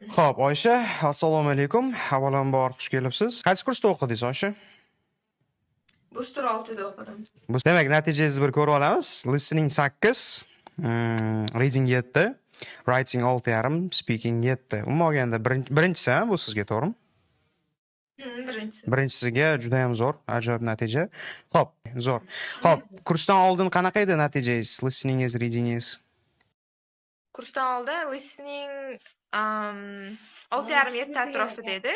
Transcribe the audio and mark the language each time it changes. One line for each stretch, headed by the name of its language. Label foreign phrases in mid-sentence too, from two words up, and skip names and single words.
Uzbek: Xo'p, Oysha, assalomu alaykum. Avvalambor xush kelibsiz. Qaysi kursda o'qidingiz, Oysha? Booster 6'da o'qidim. Demak, natijangizni bir ko'rib olamiz.
English: Listening 8, reading 7, writing 6,5, speaking 7.
Uzbek: Umuman olganda birinchisi bu sizga, to'g'rimi? Birinchisi. Birinchisiga juda ham zo'r, ajoyib natija. Xo'p, zo'r. Xo'p, kursdan oldin qanaqa edi natijangiz? Listeningiz, readingiz? Kursdan oldin listening 6,5-7 atrofida edi.